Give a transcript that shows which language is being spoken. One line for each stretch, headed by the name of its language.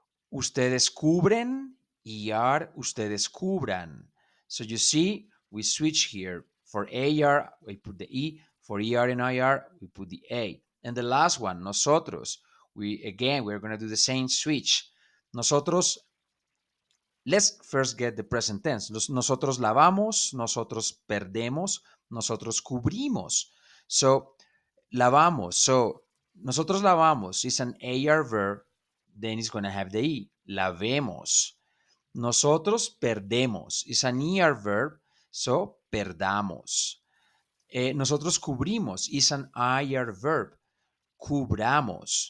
Spanish: Ustedes cubren, ER, ustedes cubran.
English: So you see, we switch here. For AR, we put the E. For ER and IR, we put the A. And the last one, nosotros. We're going to do the same switch. Nosotros, let's first get the present tense.
Spanish: Nosotros lavamos, nosotros perdemos, nosotros cubrimos. So, lavamos.
English: So, nosotros lavamos is an AR verb, then it's going to have the E.
Spanish: Lavemos. Nosotros perdemos.
English: Is an ER verb, so perdamos. Nosotros cubrimos. Is an IR verb. Cubramos.